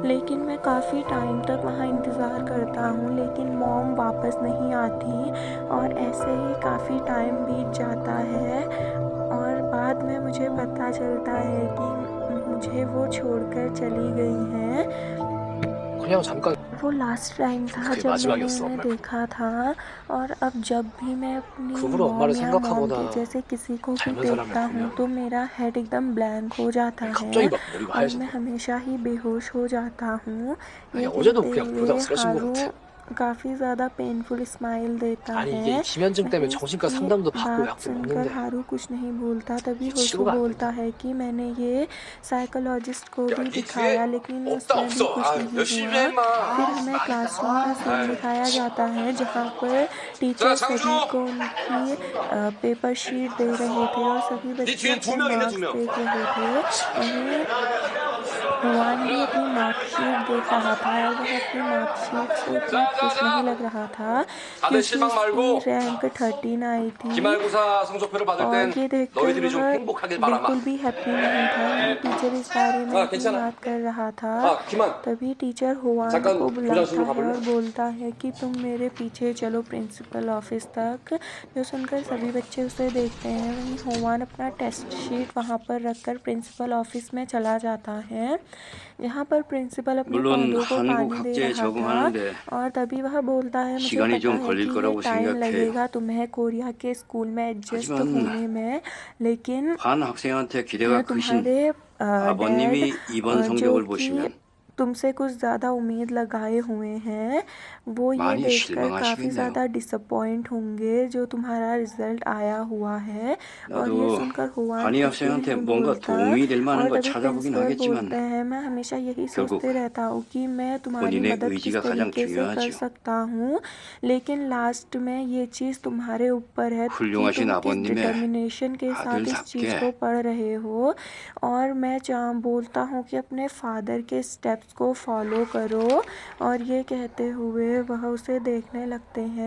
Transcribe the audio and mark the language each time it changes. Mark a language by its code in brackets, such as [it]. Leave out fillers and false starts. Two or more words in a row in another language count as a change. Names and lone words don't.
[hi] लेकिन मैं काफ़ी टाइम तक वहाँ इंतज़ार करता हूँ लेकिन मॉम वापस नहीं आती और ऐसे ही काफ़ी टाइम बीत जाता है। और बाद में मुझे पता चलता है कि मुझे वो छोड़कर चली गई हैं। [ko] 그냥 잠깐 [hi] वो [en] last time [hi] था [ko] 그게 [hi] जब मैंने [ko] 마지막이었어, [hi] उन्हें [ko] 엄마. [hi] देखा था, और अब जब भी मैं अपनी [ko] 그 후로 [hi] मॉम [ko] 엄마를 [hi] या मॉम [ko] 생각하거나 [hi] के जैसे किसी को भी [ko] 닮은 사람을 [hi] देखता हूँ [ko] 보면 [hi] तो मेरा हेड एकदम ब्लैंक हो जाता [ko] 갑자기 [hi] है [ko] 막 머리가 [hi] और मैं [ko] 하얘진다. [hi] हमेशा ही बेहोश हो जाता हूँ। [ko] 아니, [hi] ये [ko] 어제도 [hi] कहते [ko] 그냥 [hi] हुए [ko] 보다가 쓰러진 것 [hi] हारू [ko] 같아. [hi] काफ़ी ज़्यादा [en] painful smile [hi] देता [ko] 아니, 이게 이 [hi] है। [ko] 기면증 때문에 [hi] वहीं [ko] 정신과 [hi] इसकी [ko] 상담도 받고 [hi] बात [ko] 약도 [hi] सुनकर [ko] 먹는데 [hi] हारू कुछ नहीं बोलता। तभी [ko] 이게 [hi] होशू [ko] 치료가 안 [hi] बोलता [ko] 된다. [hi] है कि मैंने ये साइकोलॉजिस्ट को [ko] 야, [hi] भी [ko] 네 [hi] दिखाया [ko] 뒤에 [hi] लेकिन [ko] 없다 [hi] उसमें भी [ko] 없어. [hi] कुछ [ko] 아, [hi] नहीं [ko] 열심히 [hi] हुआ। [ko] 해 임마. [hi] फिर हमें क्लासरूम का सीन दिखाया जाता है जहाँ पर टीचर [ko] 자, [hi] सभी [ko] 장준호. [hi] को उनकी पेपर शीट दे रहे थे और सभी [ko] 네 [hi] बच्चे [ko] 뒤엔 두 [hi] अपने [ko] 명이네, 두 [hi] मार्क्स [ko] 명. [hi] देख रहे थे। वहीं हुआन भी अपनी मार्कशीट देख रहा था और वह अपनी मार्कशीट से उतना खुश नहीं लग रहा था [ko] 다들 [hi] क्योंकि [ko] 실망 [hi] उसकी [ko] 말고 [hi] रैंक 13 आई थी [ko] 기말고사 성적표를 받을 [hi] और [ko] 땐 [hi] ये देखकर [ko] 너희들이 좀 [hi] वह [ko] 행복하길 바라마. [hi] बिल्कुल भी हैप्पी नहीं था। वहीं टीचर इस बारे में [ko] 아, [hi] ही [ko] 괜찮아. [hi] बात कर रहा था। [ko] 기만. [hi] तभी टीचर हुआन [ko] 잠깐 [hi] को बुलाता [ko] 교장실로 [hi] है [ko] 가볼래? [hi] और बोलता है कि तुम मेरे पीछे चलो [en] principal office [hi] तक। जो सुनकर सभी बच्चे उसे देखते हैं। वहीं हुआन अपना [en] test sheet [hi] वहाँ पर रखकर [en] principal office [hi] में चला जाता है जहाँ पर प्रिंसिपल अपने [ko] 물론 [hi] पौधों को [ko] 한국 [hi] पानी दे [ko] 학제에 [hi] रहा था। [ko] 적응하는데 [hi] और तभी वह बोलता है मुझे [ko] 시간이 [hi] पता [ko] 좀 [hi] है [ko] 걸릴 [hi] कि ये [ko] 거라고 [hi] टाइम [ko] 생각해요. [hi] लगेगा तुम्हें कोरिया के स्कूल में एडजस्ट [ko] 하지만 [hi] होने में, लेकिन [ko] 한 학생한테 기대가 크신 [hi] तुम्हारे [ko] 아버님이 [hi] डैड [ko] 이번 [hi] जो [ko] 성적을 [hi] कि [ko] 보시면 [hi] तुमसे कुछ ज़्यादा उम्मीद लगाए हुए हैं वो ये [ko] 많이 [hi] देखकर काफ़ी [ko] 실망하시겠네요. [hi] ज़्यादा डिसअपॉइंट होंगे जो तुम्हारा रिज़ल्ट आया हुआ है। और ये [ko] 나도 [hi] सुनकर हुआन [ko] 한이 [hi] कुछ भी [ko] 학생한테 [hi] नहीं [ko] 뭔가 [hi] बोलता। [ko] 도움이 될 만한 [hi] और [ko] 거 [hi] तभी [ko] 찾아보긴 [hi] प्रिंसिपल [ko] 하겠지만 [hi] बोलते हैं मैं हमेशा यही [ko] 결국 [hi] सोचते रहता हूँ कि मैं तुम्हारी [ko] 본인의 [hi] मदद किस [ko] 의지가 가장 [hi] तरीके से कर [ko] 중요하지요. [hi] सकता हूँ, लेकिन लास्ट में ये चीज़ तुम्हारे ऊपर है कि [ko] 훌륭하신 [hi] तुम किस [ko] 아버님의 [hi] डिटर्मिनेशन के साथ इस चीज़ को [ko] 아들답게 [hi] पढ़ रहे हो। और मैं बोलता हूँ कि अपने फादर के स्टेप्स को फॉलो करो। और ये कहते हुए वह उसे देखने लगते हैं।